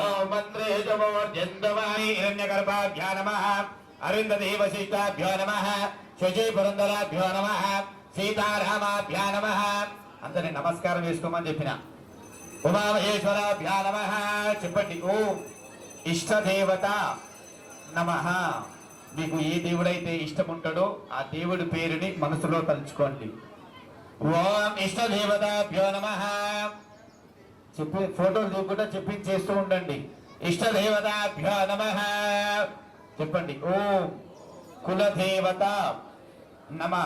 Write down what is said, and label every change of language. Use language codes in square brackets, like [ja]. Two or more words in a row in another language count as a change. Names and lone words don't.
[sa] मन्त्रे जमोर्जन्दवाणी हिरण्यगर्भाभ्यो नमः अरुन्धती वसिष्ठाभ्यो नमः शशि पुरन्दराभ्यो नमः सीतारामाभ्यो नमः [te] అంతనే నమస్కారం చేసుకోమని చెప్పిన [sa] ఉమామహేశ్వరాభ్యో నమః [te] చెప్పండి [sa] ఓం ఇష్టదేవత నమః [te] మీకు ఏ దేవుడైతే ఇష్టం ఉంటాడో ఆ దేవుడి పేరుని మనసులో తలుచుకోండి [sa] ఓం ఇష్టదేవతాభ్యో నమః [te] చెప్పి ఫోటోలు దిగుకుంటా చెప్పించేస్తూ ఉండండి [sa] ఇష్టదేవతాభ్యో నమః [te] చెప్పండి [sa] ఓం కులదేవత నమః.